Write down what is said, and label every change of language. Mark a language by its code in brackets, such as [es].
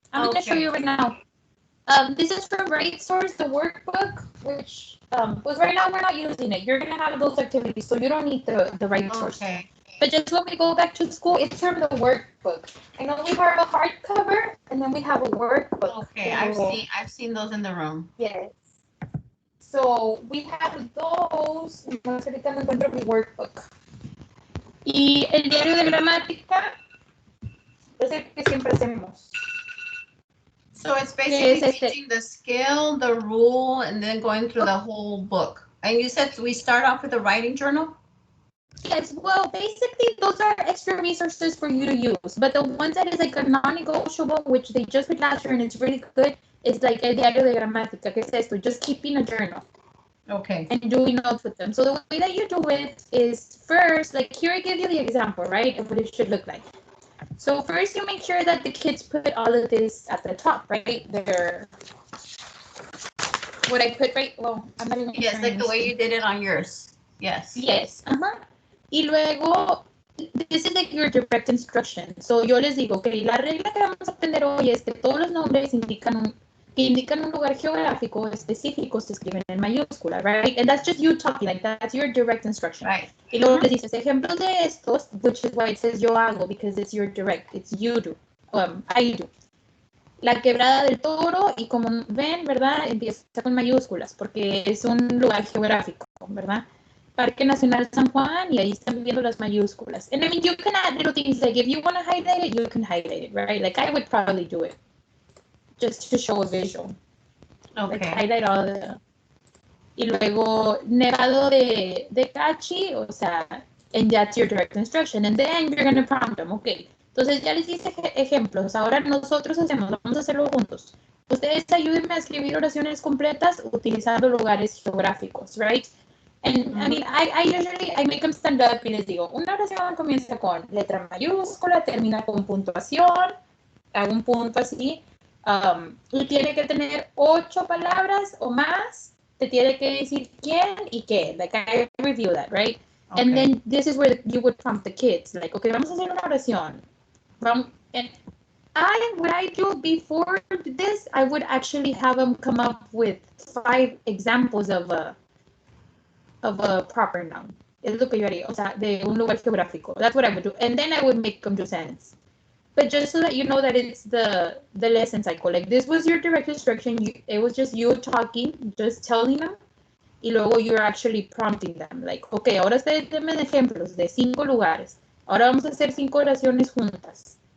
[en] I'm going to show you right now. This is from Right Source, the workbook, which was right now we're not using it. You're going to have those activities, so you don't need the Right Source. Okay. But just when we go back to school, it's from the workbook. I know we have a hardcover, and then we have a workbook. Okay, I've seen those in the room. Yes. So we have those. [es] Ahorita no encuentro mi workbook. Y el diario de gramática es el que siempre hacemos. [en] So it's basically teaching the skill, the rule, and then going through the whole book. And you said we start off with a writing journal? Yes, well, basically those are extra resources for you to use. But the ones that is like a non-negotiable, which they just read last year and it's really good, is like [es] el diario de gramática, que es esto, [en] just keeping a journal. Okay. And doing notes with them. So the way that you do it is first, like here I give you the example, right, of what it should look like. So first you make sure that the kids put all of this at the top, right? What I put right, well, I'm not even. Yes, like the way you did it on yours. Yes. Yes. [es] Y luego, [en] this is like your direct instruction. [es] So yo les digo, okay, la regla que vamos a aprender hoy es que todos los nombres que indican un lugar geográfico específico se escriben en mayúscula, right? [en] And that's just you talking, like that's your direct instruction. Right. [es] Y luego les dices ejemplos de estos, [en] which is why it says [es] yo hago, [en] because it's your direct, it's you do, I do. [es] La Quebrada del Toro, y como ven, ¿verdad? Empieza con mayúsculas, porque es un lugar geográfico, ¿verdad? Parque Nacional San Juan, y ahí están viendo las mayúsculas. [en] And I mean, you can add little things, like if you want to highlight it, you can highlight it, right? Like I would probably do it, just to show a visual. Okay. Like highlight all the... [es] Y luego, [en] Nevado de Cachi, [es] o sea, [en] and that's your direct instruction. And then you're going to prompt them, okay. [es] Entonces ya les hice ejemplos. Ahora nosotros vamos a hacerlo juntos. Ustedes ayúdenme a escribir oraciones completas utilizando lugares geográficos, right? [en] And I mean, I usually make them stand up [es] y les digo, una oración comienza con letra mayúscula, termina con puntuación, hago un punto así, y tiene que tener 8 palabras o más, te tiene que decir quién y qué, [en] like I review that, right? Okay. And then this is where you would prompt the kids, like, okay, [es] vamos a hacer una oración. [en] And what I do before this, I would actually have them come up with 5 examples of a proper noun. [es] Es lo que yo haría, o sea, de un lugar geográfico. [en] That's what I would do. And then I would make them do sense. But just so that you know that it's the lesson cycle. Like this was your direct instruction. It was just you talking, just telling them. [es] Y luego [en] you're actually prompting them. Like, okay, [es] ahora ustedes denme ejemplos de 5 lugares. Ahora vamos a hacer 5 oraciones juntas.